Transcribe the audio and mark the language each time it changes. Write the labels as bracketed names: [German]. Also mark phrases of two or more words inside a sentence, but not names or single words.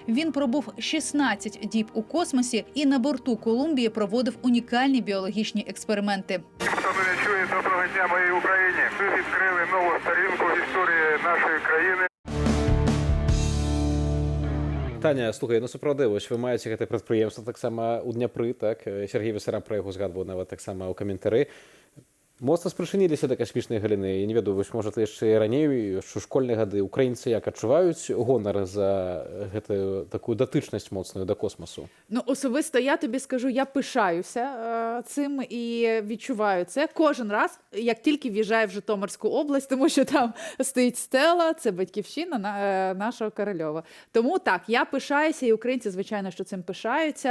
[Ukrainian] Він пробув 16 діб у космосі і на борту Колумбії проводив унікальні біологічні експерименти. Хто мене чує, доброго дня моїй Україні. Ви відкрили нову сторінку в історії нашої країни. [Belarusian] Таня, слухай, ну сапраўды, вось вы маеце гэтае прадпрыемства таксама ў Дняпры, так? Сергей Весарам пра яго згадваў нават таксама ў каментары. Моцна спрычыніліся да касмічнай галіны. Я не ведаю, вось, можа, яшчэ і раней, яшчэ ў школьныя гады. Украінцы як адчуваюць гонар за гэтую такую датычнасць моцную да космосу? [Ukrainian] Ну, особисто я тобі скажу, я пишаюся цим і відчуваю це кожен раз, як тільки в'їжджаю в Житомирську область, тому що там стоїть стела, це батьківщина нашого Корольова. Тому так, я пишаюся, і українці, звичайно, що цим пишаються.